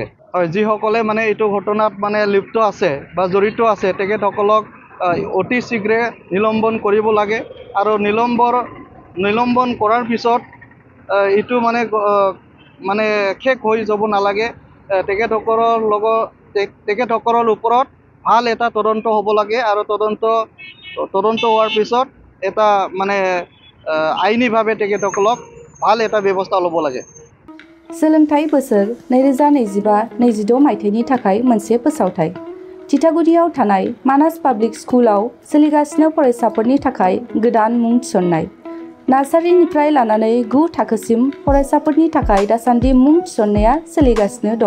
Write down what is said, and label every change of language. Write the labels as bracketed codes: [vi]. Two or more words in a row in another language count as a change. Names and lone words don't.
[as] হয়, যিসকলে মানে এইটো ঘটনাত মানে লিপ্ত আছে বা জড়িত আছে তেখেতসকলক অতি শীঘ্ৰে নিলম্বন কৰিব লাগে আৰু নিলম্বন কৰাৰ পিছত এইটো মানে মানে শেষ হৈ যাব নালাগে তেখেতসকলৰ ওপৰত ভাল এটা তদন্ত হ'ব লাগে আৰু তদন্ত হোৱাৰ পিছত এটা মানে আইনীভাৱে তেখেতসকলক ভাল এটা ব্যৱস্থা ল'ব লাগে। [brx] सोलोंथाइ बोसोर 2025-26 मायथाइनि थाखाय मोनसे फोसावथाइ थिथागुरियाव थानाय मानास पाब्लिक स्कुलाव सोलिगासिनो फरायसाफोरनि थाखाय गोदान मुं थिसननाय नार्सारिनिफ्राय लानानै 9 थाखोसिम फरायसाफोरनि थाखाय दासान्दि मुं थिसननाया सोलिगासिनो दं।